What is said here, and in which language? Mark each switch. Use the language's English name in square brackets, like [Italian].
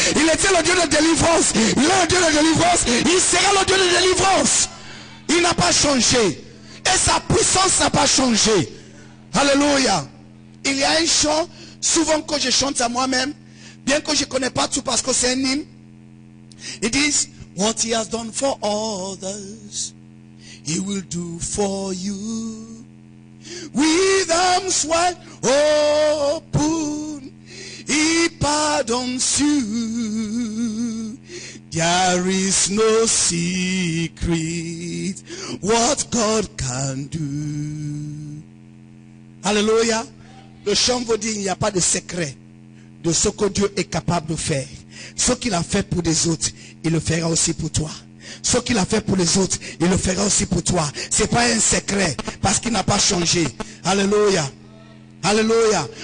[French] Il était le Dieu de délivrance, il est le Dieu de délivrance, il sera le Dieu de délivrance. Il n'a pas changé. Et sa puissance n'a pas changé. Alléluia. Il y a un chant, souvent que je chante à moi-même, bien que je ne connais pas tout parce que c'est un hymne. [English] It is what he has done for others, he will do for you. With arms wide open, he pardons you. There is no secret what God can do. [French] Alléluia. Le chant vous dit, il n'y a pas de secret de ce que Dieu est capable de faire. Ce qu'il a fait pour les autres, il le fera aussi pour toi. Ce qu'il a fait pour les autres, il le fera aussi pour toi. Ce n'est pas un secret parce qu'il n'a pas changé. Alléluia. Alléluia.